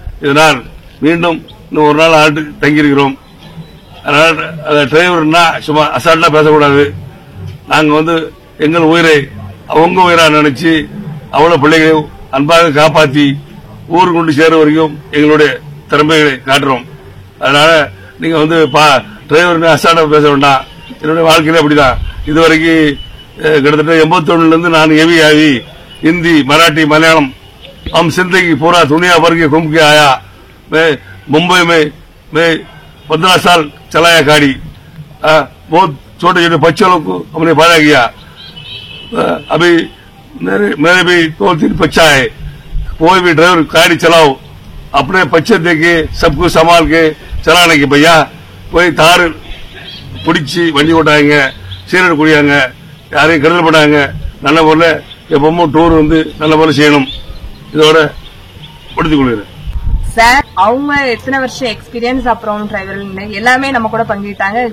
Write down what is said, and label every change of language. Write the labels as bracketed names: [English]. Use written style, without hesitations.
[Tamil] இதனால் மீண்டும் இன்னும் ஒரு நாள் ஆண்டு தங்கியிருக்கிறோம். அதனால டிரைவர்னா சும்மா அசால்ட்டா பேசக்கூடாது. நாங்க எங்கள் உயிரை அவங்க உயிரா நினைச்சு அவ்வளவு பிள்ளைகளை அன்பாக காப்பாத்தி ஊருக்கு கொண்டு சேர வரைக்கும் எங்களுடைய திறமைகளை காட்டுறோம். அதனால நீங்க டிரைவர் அசால்ட்டா பேச வேண்டாம். என்னுடைய வாழ்க்கையில அப்படிதான். இதுவரைக்கும் கிட்டத்தட்ட 81 இருந்து நான் हेवी ஆகி [Hindi] हिंदी, मराठी, मलयालम हम जिंदगी पूरा दुनिया भर के घूम के आया. मैं मुंबई में 15 साल चलाया गाड़ी. बहुत छोटे छोटे बच्चों को हमने पाला किया. अभी मेरे भी 2-3 बच्चा है. कोई भी ड्राइवर गाड़ी चलाओ अपने बच्चे देके सबको संभाल के चलाने की. भैया कोई तार [Tamil] பிடிச்சி வண்டி ஓட்டாங்க, சீரட் குடியாங்க, யாரையும் கருதல் பண்ணாங்க. நல்ல போல எப்பவும் டூர் நல்ல போல செய்யணும். இதோட முடித்துக் கொள்கிறேன். சார் அவங்க எத்தனை வருஷம் எக்ஸ்பீரியன்ஸ் அப்புறம் டிரைவர் எல்லாமே நம்ம கூட பங்கிட்டாங்க.